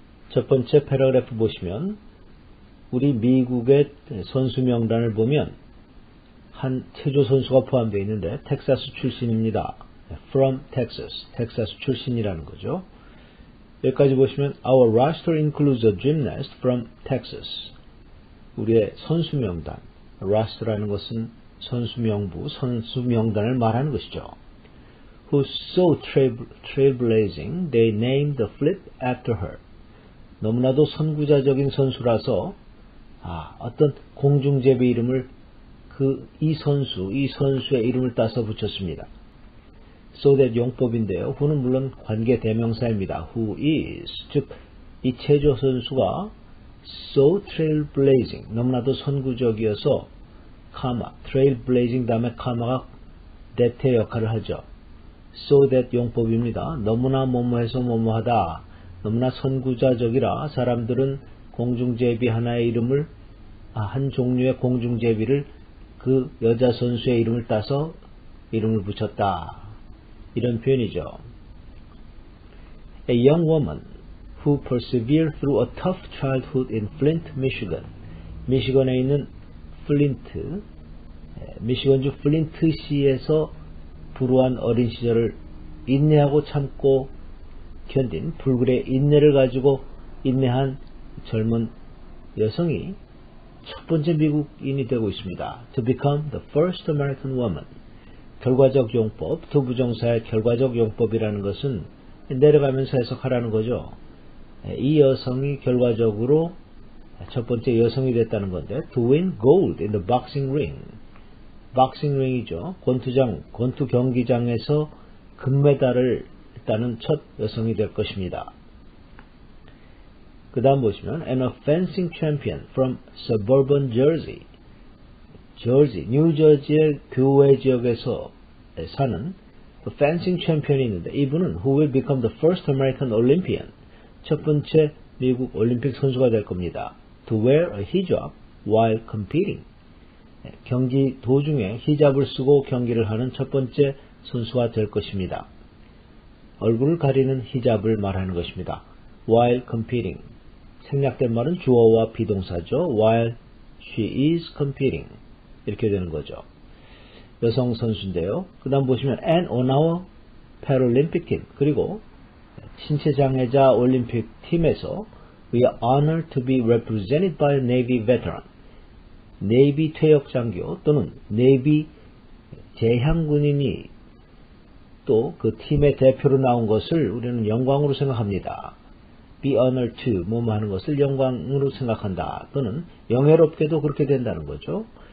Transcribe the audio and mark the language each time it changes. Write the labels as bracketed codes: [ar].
[ko] 첫 번째 패러그래프 보시면 우리 미국의 선수 명단을 보면 한 체조 선수가 포함되어 있는데 텍사스 출신입니다. [en] From Texas, [ko] 텍사스 출신이라는 거죠. 여기까지 보시면 [en] Our roster includes a gymnast from Texas. [ko] 우리의 선수 명단, roster라는 것은 선수 명부, 선수 명단을 말하는 것이죠. [en] Who's so trailblazing, they named the flip after her. [ko] 너무나도 선구자적인 선수라서 어떤 공중제비 이름을 이 선수의 이름을 따서 붙였습니다. [en] So that [ko] 용법인데요. who는 물론 관계 대명사입니다. who is, 즉 이 체조 선수가 so trailblazing, 너무나도 선구적이어서 trailblazing 다음에 카마가 that의 역할을 하죠. [en] so that [ko] 용법입니다. 너무나 뭐뭐해서 뭐뭐하다, 너무나 선구자적이라 사람들은 공중제비 하나의 이름을, 한 종류의 공중제비를 그 여자 선수의 이름을 따서 이름을 붙였다. 이런 표현이죠. [en] A young woman who persevered through a tough childhood in Flint, Michigan. [ko] 미시건에 있는 플린트, 미시건주 플린트시에서 불우한 어린 시절을 인내하고 참고 견딘 불굴의 인내를 가지고 인내한 젊은 여성이 첫 번째 미국인이 되고 있습니다. [en] To become the first American woman. [ko] 결과적 용법, 투부정사의 결과적 용법이라는 것은 내려가면서 해석하라는 거죠. 이 여성이 결과적으로 첫 번째 여성이 됐다는 건데 [en] to win gold in the boxing ring. [ko] boxing ring이죠. 권투 경기장에서 금메달을 따는 첫 여성이 될 것입니다. 그 다음 보시면 [en] and a fencing champion from suburban Jersey. [ko] 뉴저지의 교외 지역에서 사는 fencing champion이 있는데 이분은 [en] who will become the first American Olympian. [ko] 첫 번째 미국 올림픽 선수가 될 겁니다. [en] to wear a hijab while competing. [ko] 경기 도중에 히잡을 쓰고 경기를 하는 첫 번째 선수가 될 것입니다. 얼굴을 가리는 히잡을 말하는 것입니다. [en] while competing. [ko] 생략된 말은 주어와 비동사죠. [en] while she is competing. [ko] 이렇게 되는 거죠. 여성 선수인데요. 그 다음 보시면 [en] and on our Paralympic team. [ko] 그리고 신체장애자 올림픽 팀에서 [en] We are honored to be represented by a Navy veteran. [ko] Navy 퇴역 장교 또는 Navy 제향군인이 또 그 팀의 대표로 나온 것을 우리는 영광으로 생각합니다. [en] Be honored to [ko] 뭐뭐 하는 것을 영광으로 생각한다. 또는 영예롭게도 그렇게 된다는 거죠.